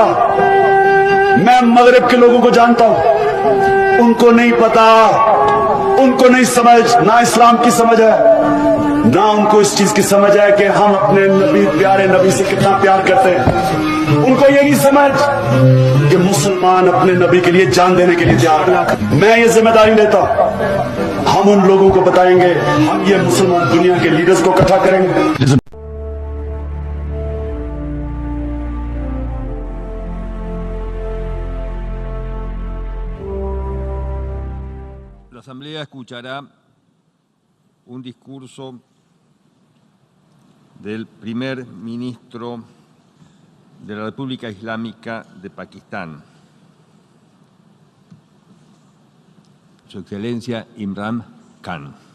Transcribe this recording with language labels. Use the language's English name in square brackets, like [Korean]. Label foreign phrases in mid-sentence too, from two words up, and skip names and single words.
[Urdu] میں مغرب کے لوگوں کو جانتا ہوں، ان کو نہیں پتا، ان کو نہیں سمجھ، نہ اسلام کی سمجھ ہے نہ ان کو اس چیز کی سمجھ ہے کہ ہم اپنے نبی، پیارے نبی سے کتنا پیار کرتے ہیں. ان کو یہ نہیں سمجھ کہ مسلمان اپنے نبی کے لیے جان دینے کے لیے تیار ہے. میں یہ ذمہ داری لیتا ہوں، ہم ان لوگوں کو بتائیں گے، ہم یہ مسلمان دنیا کے لیڈرز کو اکٹھا کریں گے. [Spanish] La Asamblea escuchará un discurso del primer ministro de la República Islámica de Pakistán, Su Excelencia Imran Khan.